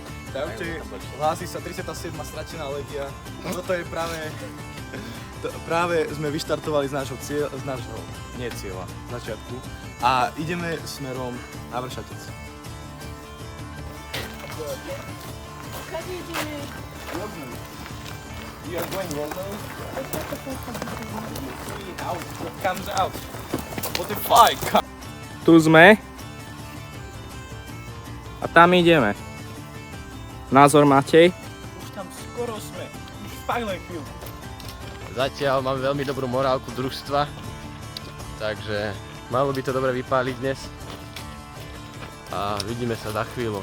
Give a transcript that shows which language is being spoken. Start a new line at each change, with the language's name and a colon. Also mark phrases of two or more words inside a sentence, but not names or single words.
Slovak: Čaute, hlási sa 37. stratená legia. Toto je práve sme vyštartovali z nášho cieľa, začiatku. A ideme smerom na Vršatec. Kade ideme?
English: You are going yellow? Out, what comes out? What the fuck?
Slovak: Tu sme. A tam ideme. Názor Matej? Už tam skoro sme. Už fakt len chvíľku. Zatiaľ máme veľmi dobrú morálku družstva, takže malo by to dobre vypáliť dnes a vidíme sa za chvíľu.